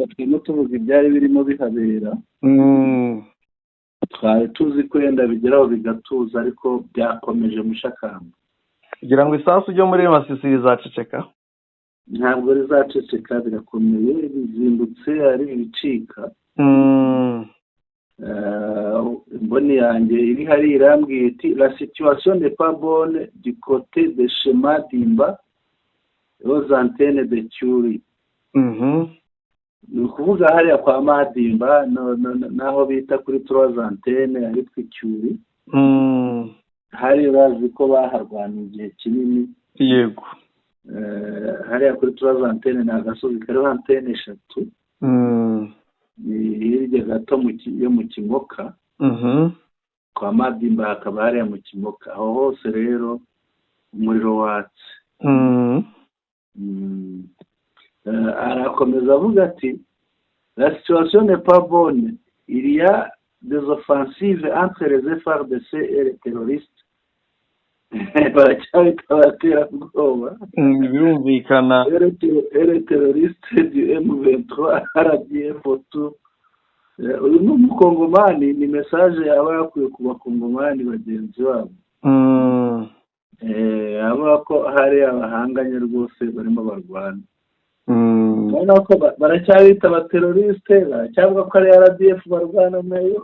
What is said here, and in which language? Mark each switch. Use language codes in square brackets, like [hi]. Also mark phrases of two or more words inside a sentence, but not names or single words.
[rw] Turimo tuvuga ibyari birimo bihabera. Twari tuzi ko yenda bigeraho bigatuza ariko byakomeje mushakamba. Kugira ngo isasu ryo muri Masisi rizaceceka? Ntabwo rizaceceka, birakomeye, bizimbutse ari ibicika. Mboni yanjye iri hari irambwiye iti [fr] la situation n'est pas bonne du côté de Shema Dimba aux antennes de Turi. [rw] Ni ukuvuga hariya kwa Madimba naho bita kuri 3 antennes ari twicyuri. Hari bazi ko baharwaniye igihe kinini. Yego. Hariya kuri 3 antennes ni agasozi kariho antenne 3. Hirya gato yo mu Kimoka. Kwa Madimba hakaba hariya mu Kimoka. Aho hose rero umuriro watse. Arakomeza avuga ati [fr] la situation n'est pas bonne, il y a des offensives entre les FARDC et les terroristes. [rw] Baracyabitera ubwoba. Birumvikana. [fr] Les terroristes du M23 RDF tout. [rw] Uyu ni umukongomani, ni message aba yakuye ku bakongomani bagenzi babo. Aba ko hari abahanganye rwose barimo barwana. Urabona ko baracyabita abateroriste cyangwa ko ari RDF barwana nayo.